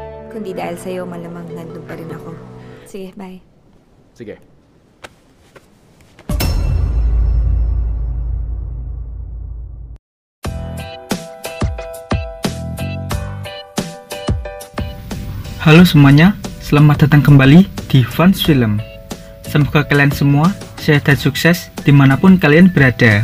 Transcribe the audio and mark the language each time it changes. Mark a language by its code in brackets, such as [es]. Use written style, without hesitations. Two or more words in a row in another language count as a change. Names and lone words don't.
[tl] Kundi dahil sa'yo, malamang nandun pa rin ako. Sige, bye. Sige. [id] Halo semuanya, selamat datang kembali di Fans Film. Semoga kalian semua sehat dan sukses dimanapun kalian berada.